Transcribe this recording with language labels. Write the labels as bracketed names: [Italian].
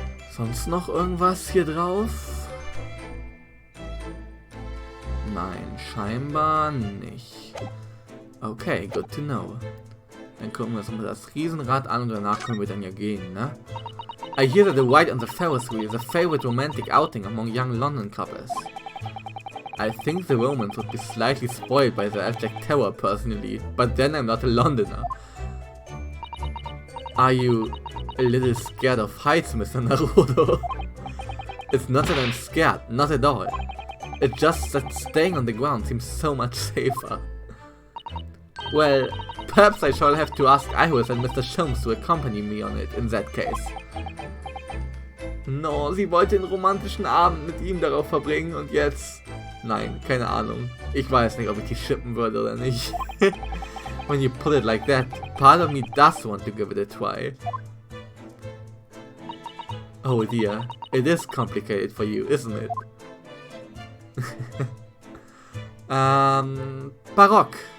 [German] Sonst noch irgendwas hier drauf? Nein, scheinbar nicht. Okay, [English] good to know. [German] Dann gucken wir uns mal das Riesenrad an und danach können wir dann ja gehen, ne? [English] I hear that the ride on the Ferris wheel is a favorite romantic outing among young London couples. I think the romance would be slightly spoiled by the abject terror personally, but then I'm not a Londoner. Are you a little scared of heights, Mr. Naruto? It's not that I'm scared, not at all. It's just that staying on the ground seems so much safer. Well, perhaps I shall have to ask Iris and Mr. Sholmes to accompany me on it in that case. [German] No, sie wollte den romantischen Abend mit ihm darauf verbringen und jetzt... Nein, keine Ahnung. Ich weiß nicht, ob ich die shippen würde oder nicht. [English] When you put it like that, part of me does want to give it a try. Oh dear, it is complicated for you, isn't it? Barock.